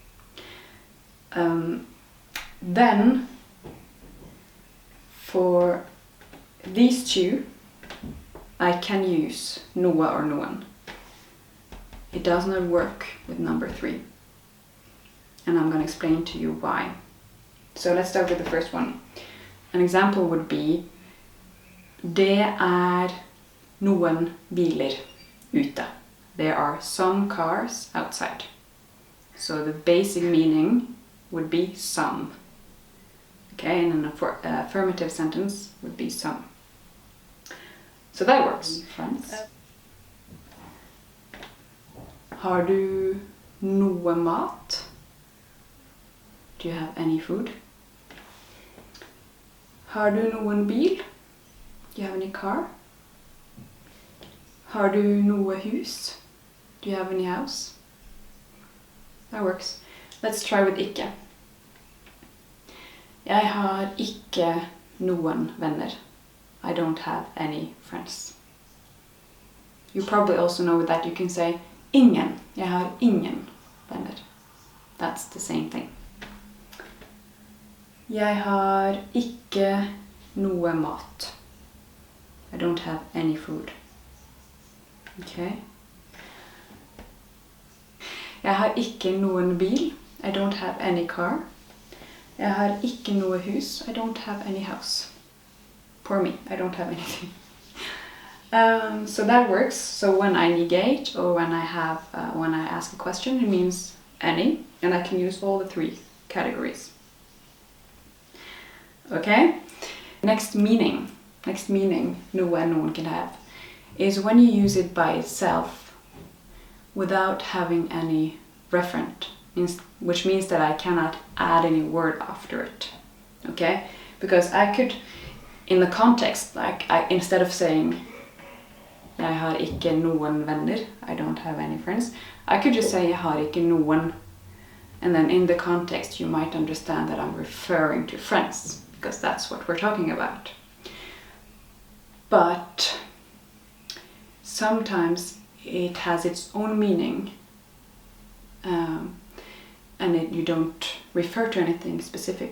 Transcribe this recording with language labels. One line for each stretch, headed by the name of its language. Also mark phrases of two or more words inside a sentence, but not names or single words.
English: Then, for these two, I can use noe or noen. It does not work with number 3. And I'm going to explain to you why. So let's start with the first one. An example would be,
Norwegian: det noen biler ute.
English: There are some cars outside. So the basic meaning would be some. Okay, and an affirmative sentence would be some. So that works, friends.
Norwegian: Har du noe mat?
English: Do you have any food?
Norwegian: Har du noen bil?
English: Do you have any car?
Norwegian: Har du noe hus?
English: Do you have any house? That works. Let's try with ikke.
Norwegian: Jeg har ikke noen venner.
English: I don't have any friends. You probably also know that you can say ingen.
Norwegian: Jeg har ingen venner.
English: That's the same thing.
Norwegian: Jeg har ikke noe mat.
English: I don't have any food. Okay.
Norwegian: Jeg har ikke noen bil.
English: I don't have any car.
Norwegian: Jeg har ikke noe hus.
English: I don't have any house. Poor me, I don't have anything. So that works. So when I negate or when I ask a question, it means any, and I can use all the 3 categories. Okay? Next meaning noe and noen can have is when you use it by itself without having any referent, which means that I cannot add any word after it. Okay? Because I could, in the context, instead of saying
Norwegian: jeg har ikke noen venner,
English: I don't have any friends, I could just say
Norwegian: jeg har ikke noen,
English: and then in the context you might understand that I'm referring to friends, because that's what we're talking about. But sometimes it has its own meaning, and you don't refer to anything specific.